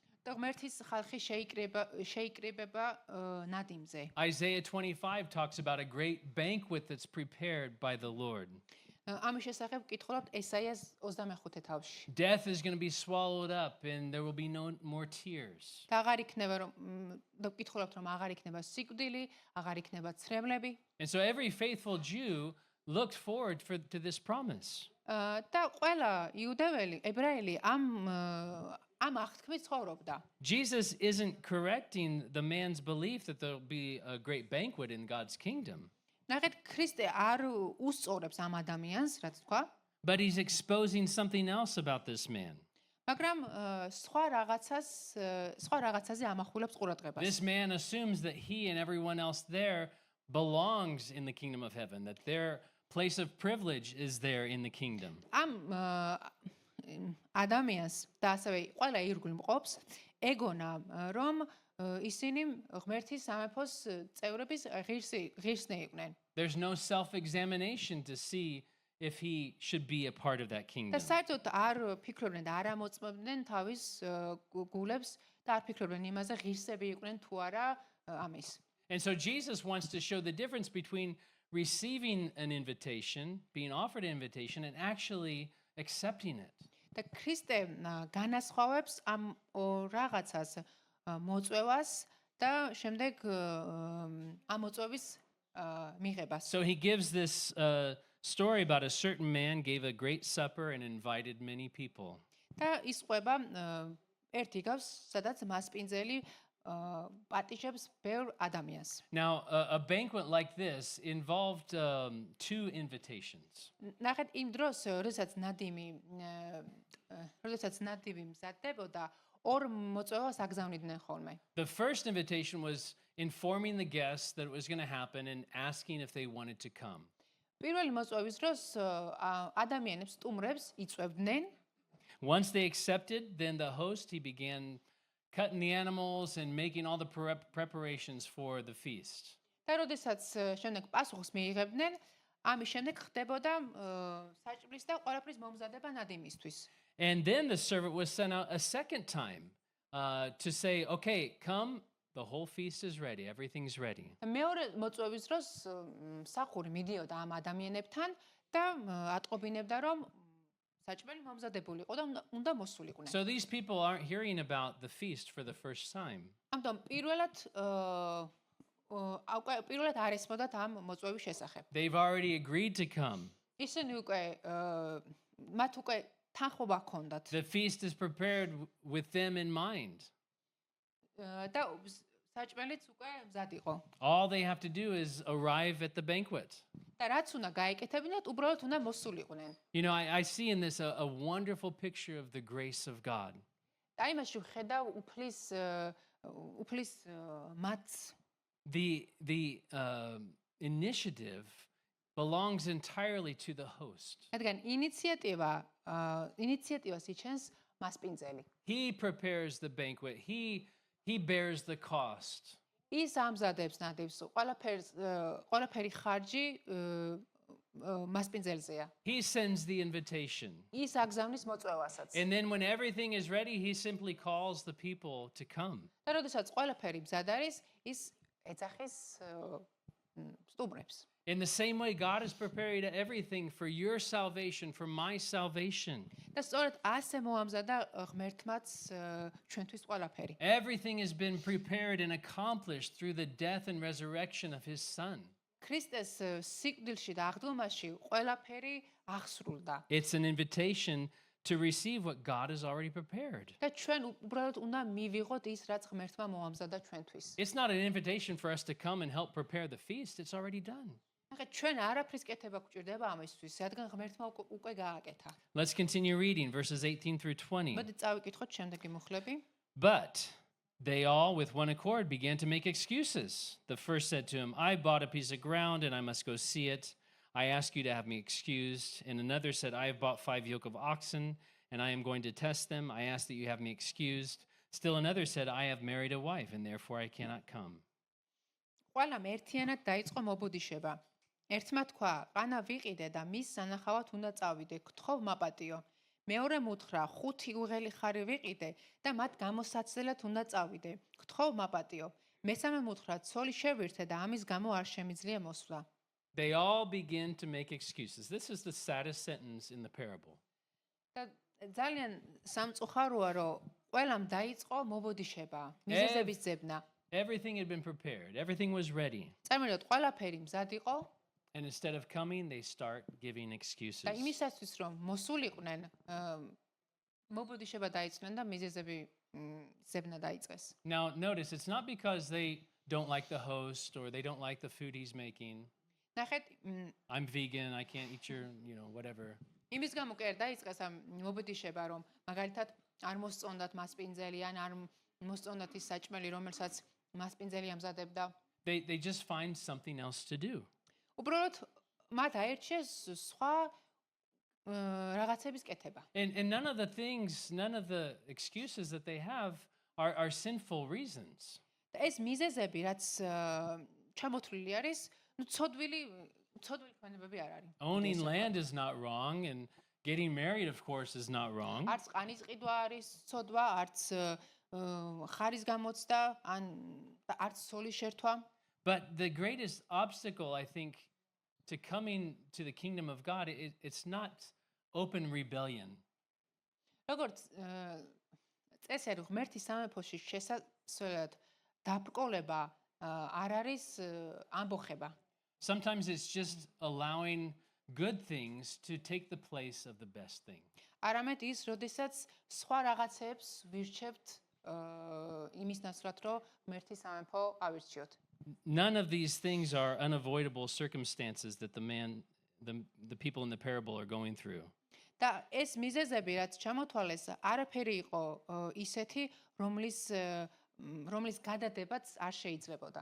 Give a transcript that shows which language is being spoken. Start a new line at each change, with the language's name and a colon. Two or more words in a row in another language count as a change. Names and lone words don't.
Georgian: და ღმერთის ხალხი შეიკრიბება ნადიმზე.
English: Isaiah 25 talks about a great banquet that's prepared by the Lord.
Georgian: ამის შესახებ ვკითხულობთ ესაიას 25 თავში.
English: Death is going to be swallowed up and there will be no more tears.
Georgian: და აღარ იქნება რომ და ვკითხულობთ რომ აღარ იქნება სიკვდილი, აღარ იქნება ცრემლები.
English: And so every faithful Jew looked forward to this promise.
Georgian: და ყველა იუდეველი, ებრაელი ამ აღთქმით ცხოვრობდა.
English: Jesus isn't correcting the man's belief that there'll be a great banquet in God's kingdom.
Georgian: ნახეთ, ქრისტე არ უსწორებს ამ ადამიანს, რაც თქვა,
English: But he's exposing something else about this man.
Georgian: მაგრამ სხვა რაღაცაზე ამახვილებს ყურადღებას.
English: This man assumes that he and everyone else there belongs in the kingdom of heaven, that their place of privilege is there in the kingdom.
Georgian: ამ ადამიანს და ასევე ყველა ირგვლივ მყოფს ეგონა, რომ ისინი ღმერთის სამეფოს წევრების ღირსნი იყვნენ.
English: There's no self-examination to see if he should be a part of that და kingdom.
Georgian: საერთოდ არ ფიქრობდნენ და არ ამოწმებდნენ თავის გულებს და არ ფიქრობდნენ იმაზე ღირსები იყვნენ თუ არა ამის.
English: And so Jesus wants to show the difference between receiving an invitation, being offered an invitation, and actually accepting it.
Georgian: და ქრისტე განასხვავებს ამ რაღაცას მოწვევას და შემდეგ ამ მოწვევის მიღებას.
English: So he gives this story about a certain man gave a great supper and invited many people.
Georgian: და ის ყვება ერთი გავს, სადაც მასპინძელი პატიჟებს ბევრ ადამიანს.
English: Now, a banquet like this involved two invitations.
Georgian: ნახეთ, იმ დროს, როდესაც ნადიმი მზადდებოდა, ორ მოწვევას აგზავნიდნენ ხოლმე.
English: The first invitation was informing the guests that it was going to happen and asking if they wanted to come.
Georgian: პირველი მოწვევის დროს ადამიანებს, სტუმრებს იწვევდნენ.
English: Once they accepted, then the host, he began cutting the animals and making all the preparations for the feast.
Georgian: და როდესაც შემდეგ პასუხს მიიღებდნენ, ამის შემდეგ ხდებოდა საჭმლის და ყველაფრის მომზადება ნადიმისთვის.
English: And then the servant was sent out a second time to say, "Okay, come, the whole feast is ready, everything's ready."
Georgian: მეორე მოწვევის დროს მსახური მიდიოდა ამ ადამიანებთან და ატყობინებდა, რომ საჭმელი მომზადებული იყო და უნდა მოსულიყვნენ.
English: So these people aren't hearing about the feast for the first time.
Georgian: ამიტომ პირველად არ ესმოდათ ამ მოწვევის შესახებ.
English: They've already agreed to come.
Georgian: ისინი მათ უკვე თანხმობა ჰქონდათ.
English: The feast is prepared with them in mind.
Georgian: და საჭმელიც უკვე მზად იყო.
English: All they have to do is arrive at the banquet.
Georgian: და რაც უნდა გაეკეთებინათ, უბრალოდ უნდა მოსულიყვნენ.
English: I see in this a wonderful picture of the grace of God.
Georgian: და იმაში ვხედავ უფლის მათს.
English: the initiative belongs entirely to the host.
Georgian: რადგან ინიციატივას იჩენს მასპინძელი.
English: He prepares the banquet. He bears the cost.
Georgian: ის ამზადებს ნადევს, ყველაფერი ხარჯი მასპინძელზეა.
English: He sends the invitation.
Georgian: ის აგზავნის მოწვევასაც.
English: And then when everything is ready, he simply calls the people to come.
Georgian: და როდესაც ყველაფერი მზად არის, ის ეძახის სტუმრებს.
English: In the same way, God has prepared everything for your salvation, for my salvation.
Georgian: და სწორედ ასე მოამზადა ღმერთმაც ჩვენთვის ყველაფერი.
English: Everything has been prepared and accomplished through the death and resurrection of his son.
Georgian: ქრისტეს სიკვდილში და აღდგომაში ყველაფერი აღსრულდა.
English: It's an invitation to receive what God has already prepared.
Georgian: და ჩვენ უბრალოდ უნდა მივიღოთ ის, რაც ღმერთმა მოამზადა ჩვენთვის.
English: It's not an invitation for us to come and help prepare the feast. It's already done.
Georgian: ახლა ჩვენ არაფრის კეთება გვჭირდება ამისთვის, რადგან ღმერთმა უკვე გააკეთა.
English: Let's continue reading verses 18 through 20.
Georgian: მოდი წავიკითხოთ შემდეგი მუხლები.
English: But they all, with one accord, began to make excuses. The first said to him, I bought a piece of ground and I must go see it. I ask you to have me excused. And another said, I have bought 5 yoke of oxen and I am going to test them. I ask that you have me excused. Still another said, I have married a wife and therefore I cannot come.
Georgian: ყველამ ერთიანად დაიწყო მობუდიშება. ერთმა თქვა, ყანა ვიყიდე და მის სანახავად უნდა წავიდე, გთხოვ მაპატიო. მეორე მუთხრა, 5 უღელი ხარი ვიყიდე და მათ გამოსაცდელად უნდა წავიდე, გთხოვ მაპატიო. მესამე მუთხრა, ცოლი შევირთე და ამის გამო არ შემიძლია მოსვლა.
English: They all begin to make excuses. This is the saddest sentence in the parable.
Georgian: და ძალიან სამწუხაროა, რომ ყველამ დაიწყო მობუდიშება, მიზეზების ძებნა.
English: Everything had been prepared. Everything was ready.
Georgian: წარმოვიდგინოთ, ყველაფერი მზად იყო
English: And instead of coming, they start giving excuses.
Georgian: და იმისათვის, რომ მოსულიყვნენ, მობუდიშება დაიწყნენ და მიზეზები ძებნა დაიწყეს.
English: Now, notice, it's not because they don't like the host or they don't like the food he's making.
Georgian: ნახეთ,
English: I'm vegan, I can't eat your, whatever.
Georgian: იმის გამო კი არ დაიწყეს ამ მობუდიშება, რომ მაგალითად არ მოსწონდათ მასპინძელი ან არ მოსწონდათ ის საჭმელი, რომელსაც მასპინძელი ამზადებდა.
English: They just find something else to do.
Georgian: უბრალოდ მათ აერჩიეს სხვა რაღაცების კეთება.
English: And none of the excuses that they have are sinful reasons.
Georgian: და ეს მიზეზები, რაც ჩამოთვლილი არის, ცოდვილი ქმედებები არ არის.
English: Owning land is not wrong, and getting married, of course, is not wrong.
Georgian: არც ყანის ყიდვა არის ცოდვა, არც ხარის გამოცდა, არც სოლის შერთვა.
English: But the greatest obstacle, I think, to coming to the kingdom of God, it's not open rebellion.
Georgian: როგორც წესერი ღმერთის სამეფოში შესასვლელად დაბრკოლება არ არის ამბოხება.
English: Sometimes it's just allowing good things to take the place of the best thing.
Georgian: არამედ ის, როდესაც სხვა რაღაცებს ვირჩევთ იმის ნაცვლად, რომ ღმერთის სამეფო ავირჩიოთ.
English: None of these things are unavoidable circumstances that the people in the parable are going through.
Georgian: და ეს მიზეზები, რაც ჩამოთვალეს, არაფერი იყო ისეთი, რომლის გადადებაც არ შეიძლებოდა.